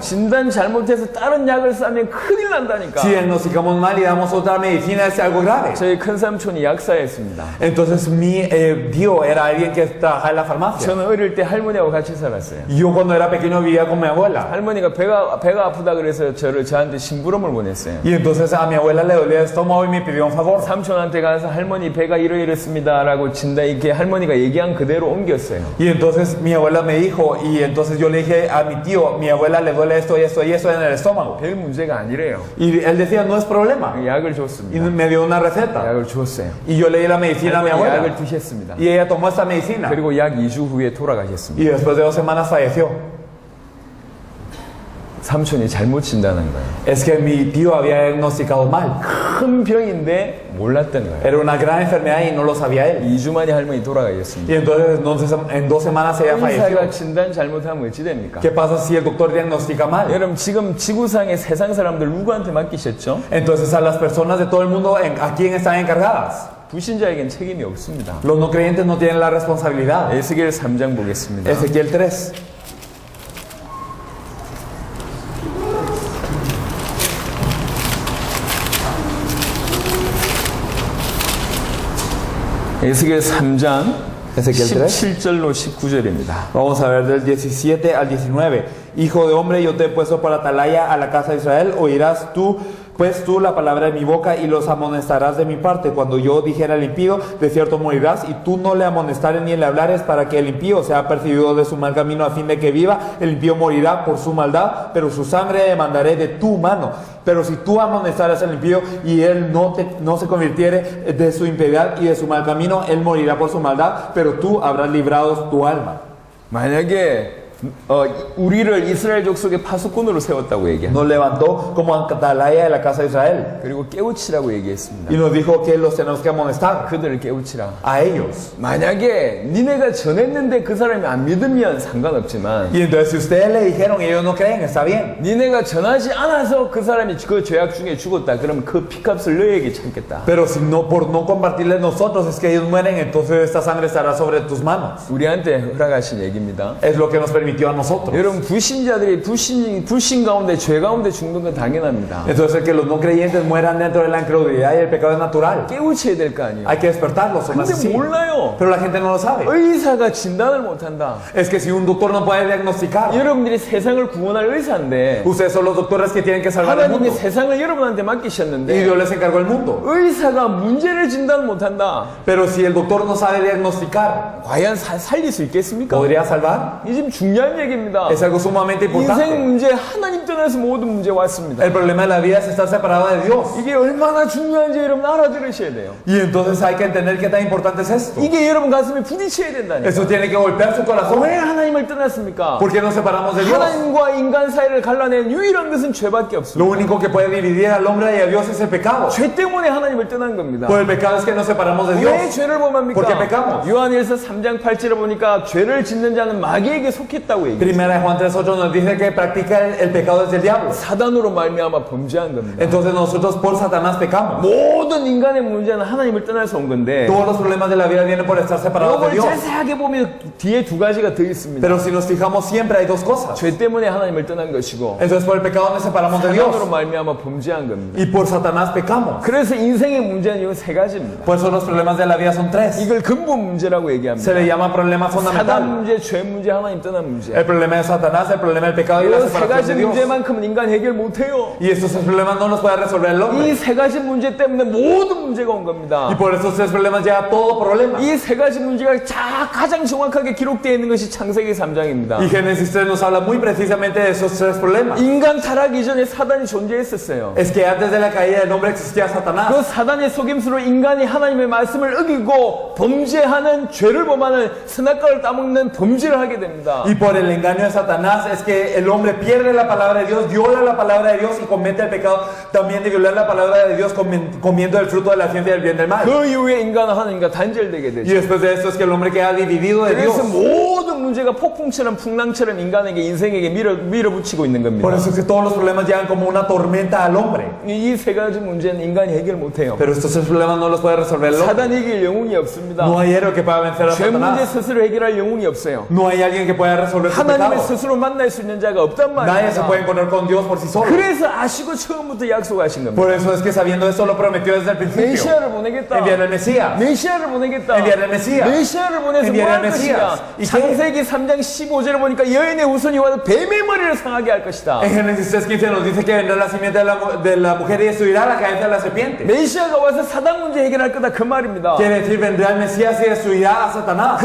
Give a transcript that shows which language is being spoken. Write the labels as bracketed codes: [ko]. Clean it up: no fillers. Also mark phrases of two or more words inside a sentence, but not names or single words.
[ko] 진단 잘못해서 다른 약을 싸면 큰일 난다니까. [es] Si diagnosticamos mal y damos otra medicina es algo grave. [ko] 저희 큰 삼촌이 약사였습니다. [es] Entonces mi tío era alguien que trabajaba en la farmacia. [ko] 저는 어릴 때 할머니하고 같이 살았어요. [es] Yo cuando era pequeño vivía con mi abuela. [ko] 할머니가 배가 아프다 그래서 저한테 심부름을 보냈어요. [es] Y entonces a mi abuela le dolía el estómago y me pidió un favor. [ko] 삼촌한테 가서 할머니 배가 이러이렇습니다라고 진단 이렇게 할머니가 얘기한 그대로 옮겼어요. [es] Y entonces mi abuela me dijo, y entonces yo le dije a mi tío, mi abuela le duele esto y esto y esto en el estómago. [ko] 별 문제가 아니래요. [es] Y él decía, no es problema. [ko] 약을 [es] Y [ko] 줬습니다. [es] me dio una receta. [ko] 약을 줬어요. [es] Y yo le di la medicina a mi [ko] 할머니 약을 [es] abuela. [ko] 드셨습니다. [es] Y ella tomó esta medicina. [ko] 그리고 약 2주 후에 돌아가셨습니다. [es] Y después de 2 semanas falleció. [ko] 삼촌이 잘못 진단한 거예요. [es] Es que mi tío había diagnosticado mal. [ko] 큰 병인데 몰랐던 거예요. [es] Era una gran enfermedad y no lo sabía él. [ko] 2주 만에 할머니 돌아가셨습니다. [es] Y entonces en 2 semanas ella [ko] 의사가 [es] falleció. [ko] 진단 잘못하면 어찌 됩니까? [es] ¿Qué pasa si el doctor diagnostica mal? [ko] 여러분 지금 지구상의 세상 사람들 누구한테 맡기셨죠? [es] Entonces a las personas de todo el mundo, ¿a quién están encargadas? [ko] 불신자에겐 책임이 없습니다. [es] Los no creyentes no tienen la responsabilidad. [ko] 에스겔 3장 보겠습니다. [es] Ezequiel 3. [ko] 에스겔 3장 [es] Ezequiel 3. [ko] 17절로 19절입니다. [es] Vamos a ver del 17 al 19. Hijo de hombre, yo te he puesto para atalaya a la casa de Israel. Oirás tú, pues tú, la palabra de mi boca y los amonestarás de mi parte. Cuando yo dijera al impío, de cierto morirás, y tú no le amonestares ni le hablares para que el impío sea percibido de su mal camino a fin de que viva. El impío morirá por su maldad, pero su sangre demandaré de tu mano. Pero si tú amonestaras al impío y él no se convirtiere de su impiedad y de su mal camino, él morirá por su maldad, pero tú habrás librado tu alma. [ko] 만약에 우리를 이스라엘 족속의 파수꾼으로 세웠다고 얘기합니다. [es] Nos levantó como atalaya de la casa de Israel. [ko] 그리고 깨우치라고 얘기했습니다. [es] Y nos dijo que los tenemos que amonestar [ko] 그들을 깨우치라. [es] a ellos. [ko] 만약에 니네가 전했는데 그 사람이 안 믿으면 상관없지만 [es] Y entonces si ustedes le dijeron y ellos no creen, está bien. [ko] 니네가 전하지 않아서 그 사람이 그 죄악 중에 죽었다. 그럼 그 피값을 너희에게 찾겠다. [es] Pero si no, por no compartirles nosotros es que ellos mueren, entonces esta sangre estará sobre tus manos. [ko] 우리한테 허락하신 얘기입니다. [es] Es lo que nos permitió a nosotros. [ko] 여러분 불신자들이 불신 가운데 죄 가운데 죽는 건 당연합니다. [es] Entonces el que los no creyentes mueran dentro de la incredulidad y el pecado es natural. [ko] 깨우쳐야 될 거 아니에요. [es] Hay que despertarlos, son [ko] 근데 [es] así. [ko] 몰라요. [es] Pero la gente no lo sabe. [ko] 의사가 진단을 못한다. [es] Es que si un doctor no puede diagnosticar, [ko] 여러분들이 세상을 구원할 의사인데 [es] ustedes son los doctores que tienen que salvar el [ko] 하나님이 [es] mundo. [ko] 세상을 여러분한테 [es] Y [ko] 맡기셨는데 [es] Dios les encargó el mundo. [ko] 의사가 문제를 진단 못한다. [es] Pero si el doctor no sabe diagnosticar, [ko] 과연 살릴 수 있겠습니까? [es] ¿podría salvar? [ko] 이 지금 중요한 얘기입니다. [es] Es algo sumamente [ko] 인생 [es] importante. [ko] 문제 하나님 떠나서 모든 문제 왔습니다. [es] El problema de la vida es estar separado de Dios. [ko] 이게 얼마나 중요한지 여러분 알아들으셔야 돼요. [es] Y entonces hay que entender qué tan importante es esto. [ko] 이게 여러분 가슴에 부딪혀야 된다니까. [es] Eso tiene que golpear su corazón. [ko] 왜 하나님을 떠났습니까? [es] ¿Por qué nos separamos de Dios? [ko] 하나님과 인간 사이를 갈라낸 유일한 것은 죄밖에 [es] Lo [ko] 없습니다. [es] único que puede dividir al hombre y a Dios es el pecado. [ko] 죄 때문에 하나님을 떠난 겁니다. [es] Por el pecado es que nos separamos de [ko] 왜 [es] Dios. [ko] 죄를 범합니까? [es] ¿Por qué pecamos? [ko] 요한일서 3장 8절에 보니까 죄를 짓는 자는 마귀에게 속했다고 얘기해요. [es] Primera de Juan 3:8 nos dice que practica el pecado desde el diablo. [ko] 사단으로 말미암아 범죄한 겁니다. [es] Entonces nosotros por Satanás pecamos. [ko] 모든 인간의 문제는 하나님을 떠나서 온 건데 [es] Todos los problemas de la vida vienen por estar separados de [ko] 이걸 [es] Dios. [ko] 자세하게 보면 뒤에 두 가지가 더 있습니다. [es] Pero si nos fijamos siempre hay dos cosas. [ko] 죄 때문에 하나님을 떠난 것이고 [es] Entonces por el pecado nos separamos de [ko] 사단으로 [es] Dios. [ko] 말미암아 범죄한 겁니다. [es] Y por Satanás pecamos. [ko] 그래서 인생의 문제는 이 세 가지입니다. [es] Por eso los problemas de la vida son tres. [ko] 이걸 근본 문제라고 [es] Se [ko] 얘기합니다. [es] le llama problema [ko] 사단 [es] fundamental. [ko] 문제, 죄 문제, 하나님 떠난 문제. 문제. [es] El problema de Satanás, el problema del pecado y la [ko] 이 세 [es] separación [ko] 가지 [es] de Dios. [ko] 문제만큼은 인간 해결 못해요. [es] Y estos tres problemas no los puede resolver el hombre. [ko] 이 세 가지 문제 때문에 모든 문제가 온 겁니다. [es] Y por esos tres problemas llega todo problema. [ko] 이 세 가지 문제가 가장 정확하게 기록되어 있는 것이 창세기 3장입니다. [es] Y Génesis 3 nos habla muy precisamente de esos tres problemas. [ko] 인간 타락 이전에 사단이 존재했었어요. [es] Es que antes de la caída del hombre existía Satanás. [ko] 그 사단의 속임수로 인간이 하나님의 말씀을 어기고 범죄하는 죄를 범하는 선악과를 따먹는 범죄를 하게 됩니다. [es] Y por el engaño de Satanás es que el hombre pierde la palabra de Dios, viola la palabra de Dios y comete el pecado también de violar la palabra de Dios comiendo el fruto de la ciencia del bien y del mal. [ko] 그 이후에 인간은 하나님과 단절되게 [es] Y [ko] 되죠. [es] después de esto es que el hombre queda dividido de Dios. [ko] 그래서 모든 문제가 폭풍처럼 풍랑처럼 인간에게 인생에게 밀어붙이고 있는 [es] Por [ko] 겁니다. [es] eso es que todos los problemas llegan como una tormenta al hombre. [ko] 이 세 가지 문제는 인간이 해결 못해요. [es] Pero estos tres problemas no los puede resolver el hombre. [ko] 사단이 이길 영웅이 없습니다. [es] No hay héroe que pueda vencer a [ko] 죄 문제 [es] Satanás. [ko] 스스로 해결할 영웅이 없어요. [es] No hay alguien que pueda resolver su [ko] 하나님을 [es] pecado. [ko] 스스로 만날 수 있는 자가 없단 [es] Nadie se puede [ko] 말이에요. [es] encontrar con Dios por sí solo. [ko] 그래서 아시고 처음부터 약속하신 겁니다. [es] Por eso es que sabiendo esto lo prometió desde el principio. [ko] 메시아를 보내겠다. [es] Enviar el Mesías. [ko] 메시아를 보내겠다. [es] Enviar el Mesías. [ko] 메시아를 보내서 뭐 [es] Enviar [ko] 할 [es] el [ko] 것이냐? [es] Mesías. Y [ko] 창세기 3장 15절을 보니까 여인의 후손이 와서 뱀의 머리를 상하게 할 것이다. [es] En Génesis 3:15 nos dice que vendrá la simiente de la mujer y destruirá la cabeza de la serpiente. [ko] 메시아가 와서 사단 문제 해결할 거다 그 말입니다. [es] Quiere decir, vendrá el Mesías y destruirá a Satanás.